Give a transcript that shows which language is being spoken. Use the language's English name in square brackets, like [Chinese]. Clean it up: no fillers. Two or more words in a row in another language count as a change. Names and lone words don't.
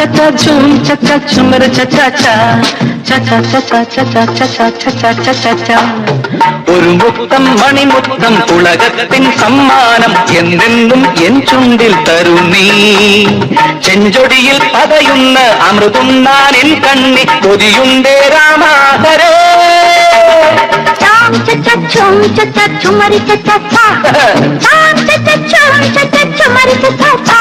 [Malayalam] cha chum cha cha chumar cha cha cha cha cha cha cha cha cha cha cha cha cha cha cha ഒരു മുത്തം മണിമുത്തം ഉലകത്തിൻ സമ്മാനം എന്നെന്നും എൻ ചുണ്ടിൽ തരുന്നീ ചെഞ്ചൊടിയിൽ പതയുന്ന അമൃതുണ്ണാൻ എൻ കണ്ണി കൊതിയുണ്ടേ രാമാഹരേ chum cha cha chumari cha cha cha cham cha cha chum cha cha chumari cha cha cha